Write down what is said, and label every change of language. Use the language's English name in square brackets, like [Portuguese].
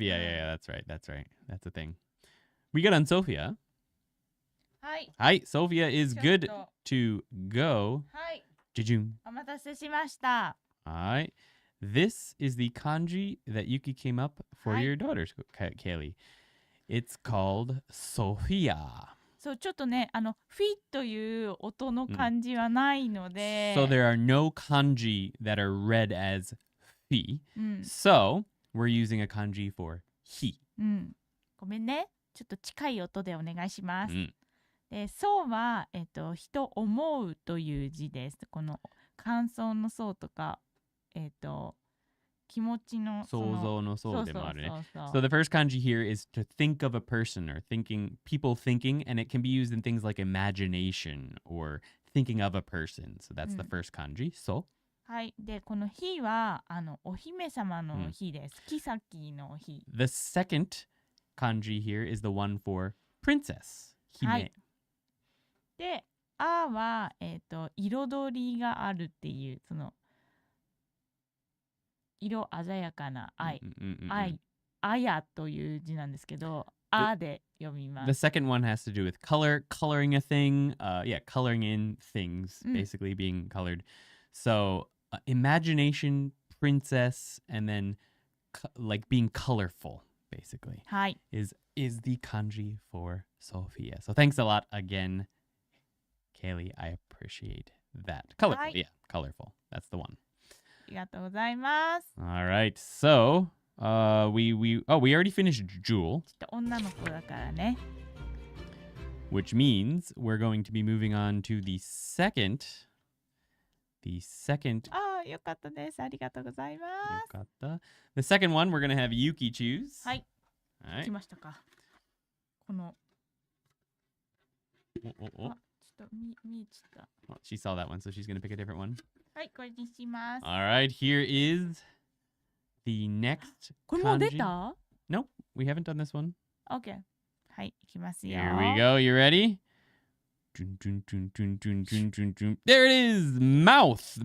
[English] Yeah, that's right. That's right. That's a thing. We got on Sophia. [Japanese] はい。 [English] Hi, Sophia is good to go. [Japanese] はい。 Jijun. お待たせしました。 [English] All right. This is the kanji that Yuki came up for your daughter, Kaylee. It's called Sophia. [Japanese] そう、ちょっとね、フィという音の漢字はないので。 [English] So there are no kanji that are read as fi. So we're using a kanji for he. [Japanese] ごめんね。ちょっと近い音でお願いします。で、そうは、人思うという字です。この感想のそうとか、気持ちの想像のそうでもあるね。 [English] So the first kanji here is to think of a person or people thinking, and it can be used in things like imagination or thinking of a person. So that's the first kanji. So? [Japanese] はい。で、この日は、お姫様の日です。妃の日。 [English] The second kanji here is the one for princess. [Japanese] 姫。はい。で、あは、彩りがあるっていう、その、色鮮やかな愛、あやという字なんですけど、あで読みます。 [English] The second one has to do with coloring a thing, coloring in things, basically being colored. So, imagination, princess, and then like being colorful, basically, [Japanese] はい。 [English] is the kanji for Sophia. So thanks a lot again, Kaylee. I appreciate that. Colorful, yeah, colorful. That's the one. [Japanese] ありがとうございます。 [English] All right, so we already finished Jewel. [Japanese] ちょっと女の子だからね。 [English] Which means we're going to be moving on to the second. [Japanese] ああ、よかったです。ありがとうございます。よかった。 [English] The second one we're going to have Yuki choose. [Japanese] はい。 [English] All right. [Japanese] 来ましたか。この。ちょっと見えちゃった。 [English] Well, she saw that one, so she's going to pick a different one. [Japanese] はい、これにします。 [English] All right, here is the next. [Japanese] これもう出た？ [English] Nope, we haven't done this one. [Japanese] Okay. はい、いきますよ。 [English] Here we go. You ready? There it is! Mouth.